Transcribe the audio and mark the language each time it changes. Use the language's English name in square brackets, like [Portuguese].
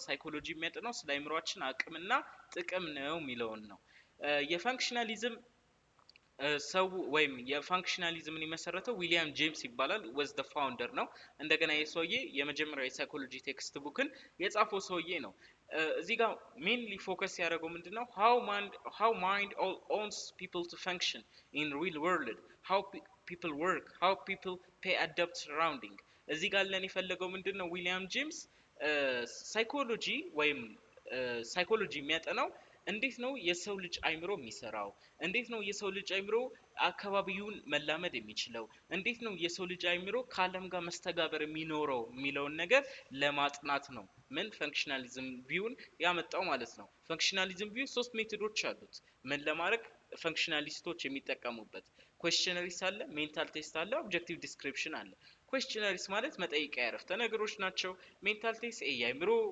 [Amharic] ሳይኮሎጂ የሚያጠናው ስለ አእምሮአችን አቅምና ጥቅም ነው የሚለውን ነው። የፈንክሽናሊዝም ሰው ወይም የፋንክሽናሊዝምን የመሰረተው ዊሊያም ጄምስ ይባላል። ወዝ ዘ ፋውንደር ነው። እንደገና የሰውዬ የመጀመሪያው የሳይኮሎጂ ቴክስት ቡክን የጻፈው ሰውዬ ነው። እዚህ ጋር ሜንሊ ፎከስ ያደረገው ምንድነው? [English] how mind owns people to function in real world, how people work, how people pay adapt surrounding። [Amharic] እዚህ ጋር ለን የፈለገው ምንድነው? ዊሊያም ጄምስ ሳይኮሎጂ ወይም ሳይኮሎጂ የሚያጠናው እንዴት ነው የሰው ልጅ አይምሮ የሚሰራው፣ እንዴት ነው የሰው ልጅ አይምሮ አካባቢውን መላመድ የሚችለው፣ እንዴት ነው የሰው ልጅ አይምሮ ከዓለም ጋር መስተጋበር የሚኖረው የሚለውን ነገር ለማጥናት ነው ምን ፈንክሽናሊዝም ቪውን ያመጣው ማለት ነው። ፈንክሽናሊዝም ቪው ሶስት ሜቶዶች አሉት ምን ለማድረግ ፈንክሽናሊስቶች የሚጠቀሙበት። ኩዌስቸነሪስ አለ፣ ሜንታል ቴስት አለ፣ ኦብጀክቲቭ ዲስክሪፕሽን አለ። ኩዌስቸነሪስ ማለት መጠይቂያ አረፍተ ነገሮች ናቸው። ሜንታል ቴስት የአይምሮ